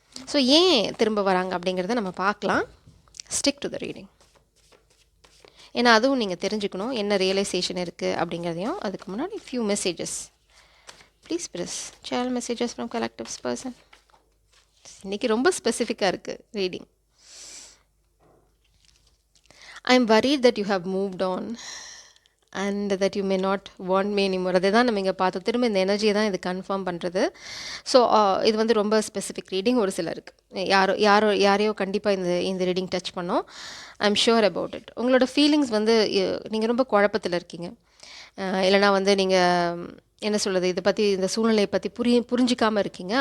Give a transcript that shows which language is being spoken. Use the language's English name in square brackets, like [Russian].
[Tamil] So ஏன் திரும்ப வராங்க அப்படிங்கிறத நம்ம பார்க்கலாம். [English] Stick to the reading. [Tamil] ஏன்னா அதுவும் நீங்கள் தெரிஞ்சுக்கணும், என்ன ரியலைசேஷன் இருக்குது அப்படிங்கிறதையும். அதுக்கு முன்னாடி [English] Few messages. Please press channel messages from collectives person. [Tamil] இன்றைக்கி ரொம்ப ஸ்பெசிஃபிக்காக இருக்குது reading. [English] I am worried that you have moved on and that you may not want me anymore. [Tamil] அதை தான் நம்ம இங்கே பார்த்தோம். திரும்ப இந்த எனர்ஜியை தான் இது கன்ஃபார்ம் பண்ணுறது. ஸோ இது வந்து ரொம்ப ஸ்பெசிஃபிக் ரீடிங். ஒரு சிலருக்கு யாரையோ கண்டிப்பாக இந்த ரீடிங் டச் பண்ணோம். [English] I am sure about it. [Tamil] உங்களோட ஃபீலிங்ஸ் வந்து நீங்கள் ரொம்ப குழப்பத்தில் இருக்கீங்க, இல்லைனா வந்து நீங்கள் என்ன சொல்கிறது, இதை பற்றி இந்த சூழ்நிலையை பற்றி புரிஞ்சிக்காமல் இருக்கீங்க.